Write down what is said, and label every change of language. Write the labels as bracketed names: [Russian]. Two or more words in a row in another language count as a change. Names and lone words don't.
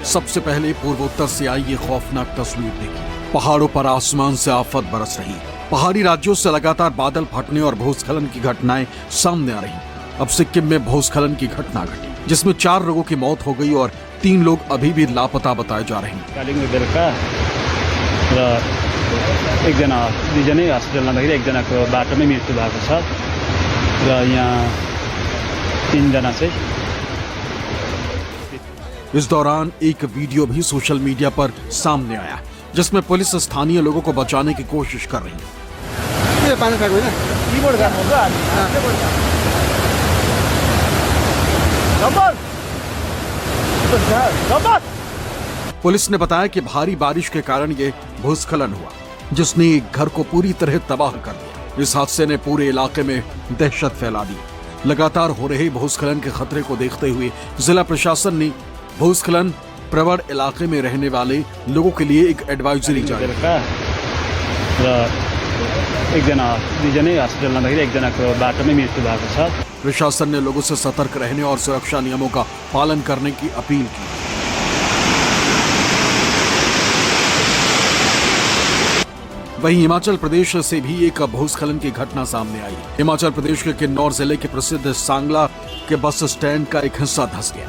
[Hindi] सबसे पहले पूर्वोत्तर से आई ये खौफनाक तस्वीर देखी। पहाड़ों पर आसमान से आफत बरस रही। पहाड़ी राज्यों से लगातार बादल फटने और भूस्खलन की घटनाएं सामने आ रही। अब सिक्किम में भूस्खलन की घटना घटी, जिसमें 4 लोगों की मौत हो गई और 3 लोग अभी भी लापता बताए जा रहे हैं। [Nepali] एकजना दुईजनै हस्पिटल लाँदाखेरि एकजनाको बाटोमै मृत्यु भएको छ र यहाँ 3 जना चाहिँ। [Hindi] इस दौरान एक वीडियो भी सोशल मीडिया पर सामने आया, जिसमें पुलिस स्थानीय लोगों को बचाने की कोशिश कर रही है। पुलिस ने बताया कि भारी बारिश के कारण ये भूस्खलन हुआ, जिसने एक घर को पूरी तरह तबाह कर दिया। इस हादसे ने पूरे इलाके में दहशत फैला दी। लगातार हो रहे भूस्खलन के खतरे को देखते हुए जिला प्रशासन ने भूस्खलन प्रवण इलाके में रहने वाले लोगों के लिए एक एडवाइजरी जारी की। [Nepali] एकजना दुईजनै हस्पिटल लाँदाखेरि एकजनाको बाटोमै मृत्यु भएको छ। [Hindi] प्रशासन ने लोगों से सतर्क रहने और सुरक्षा नियमों का पालन करने की अपील की। वहीं हिमाचल प्रदेश से भी एक भूस्खलन की घटना सामने आई। हिमाचल प्रदेश के किन्नौर जिले के प्रसिद्ध सांगला के बस स्टैंड का एक हिस्सा धंस गया।